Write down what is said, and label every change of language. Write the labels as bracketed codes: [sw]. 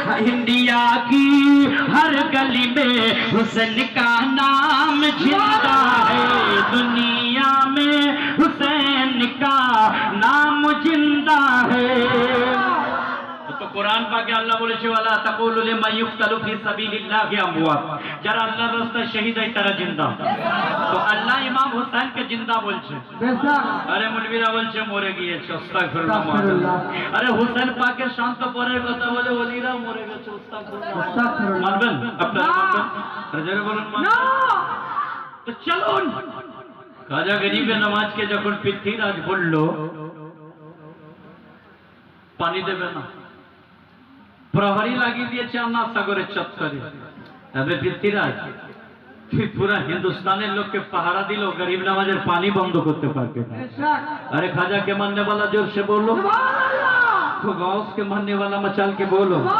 [hi] India की हर गली में हुसैन का नाम जिंदा है, दुनिया में हुसैन का नाम जिंदा है। तो कुरान पाके अल्लाह [bn] বলেছে [ar] ওয়ালা তাকুলু লিমা ইউকতালু ফি সাবিলিল্লাহি আমওয়াত, [bn] যারা আল্লাহর রাস্তায় শহীদ হয় তারা জিন্দা। তো আল্লাহ ইমাম হোসেনকে জিন্দা বলছে। আরে মৌলবীরা বলছে মরে গিয়েছে। আস্তাগফিরুল্লাহ। আরে হোসেন পাকের শান্ত পরের কথা বলে ওলিরা মরে গেছে। আস্তাগফিরুল্লাহ। মানবেন আপনারা? মানবেন? আরে জোরে বলুন না। তো চলুন, খাজা গরিবে নওয়াজকে যখন পৃথ্বীরাজ বলল পানি দেবে না, প্রহরী লাগিয়ে দিয়েছে আন্না সাগরের চত্বরে। তবে পৃথ্বীরাজ পুরা হিন্দুস্তানের লোককে পাহারা দিল, গরিব নওয়াজের পানি বন্ধ করতে পারবে না। [hi] अरे खाजा के मानने वाला जोर से बोलो, तो गौस के मानने वाला मचाल के बोलो।